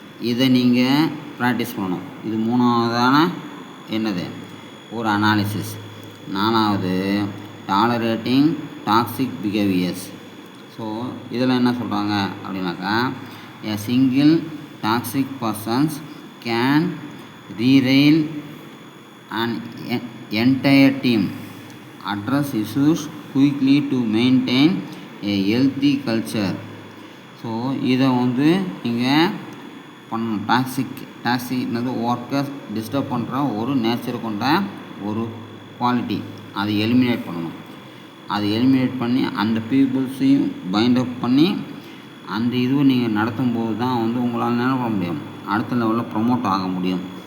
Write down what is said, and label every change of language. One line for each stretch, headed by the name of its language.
Tamil: இதை நீங்கள் ப்ராக்டிஸ் பண்ணணும். இது மூணாவதான என்னது ஒரு அனாலிசிஸ்.
English: நாலாவது tolerating toxic behaviours.
Tamil: ஸோ இதில் என்ன சொல்கிறாங்க அப்படின்னாக்கா
English: a single toxic persons can derail an entire team. Address issues quickly to maintain a healthy culture.
Tamil: So இதை நீங்கள் பண்ணணும். டாக்ஸிக்னது ஒர்க்கர்ஸ் டிஸ்டர்ப் பண்ணுற ஒரு நேச்சர் கொண்ட ஒரு குவாலிட்டி, அதை எலிமினேட் பண்ணணும். அதை எலிமினேட் பண்ணி அந்த பீப்புள்ஸையும் பைண்ட் அப் பண்ணி அந்த இதுவை நீங்கள் நடத்தும்போது தான் உங்களால் என்ன பண்ண முடியும், அடுத்த லெவலில் ப்ரொமோட் ஆக முடியும்.